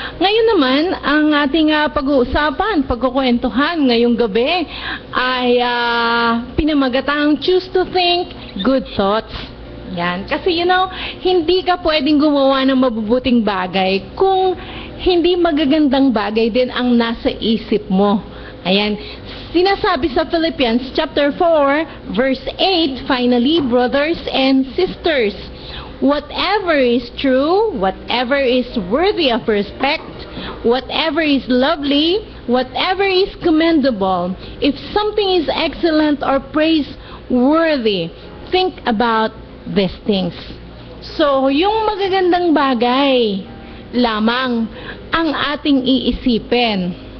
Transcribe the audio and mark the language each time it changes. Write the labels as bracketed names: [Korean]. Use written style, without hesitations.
[Filipino] Ngayon naman, ang ating pag-uusapan, pagkukwentuhan ngayong gabi ay pinamagatang [English] Choose to Think Good Thoughts. [Filipino] Yan. Kasi hindi ka pwedeng gumawa ng mabubuting bagay kung hindi magagandang bagay din ang nasa isip mo. Ayan. Sinasabi sa [English] Philippians chapter 4, verse 8, finally, brothers and sisters, whatever is true, whatever is worthy of respect, whatever is lovely, whatever is commendable, if something is excellent or praiseworthy, think about these things. [Filipino] So, yung magagandang bagay lamang ang ating iisipin.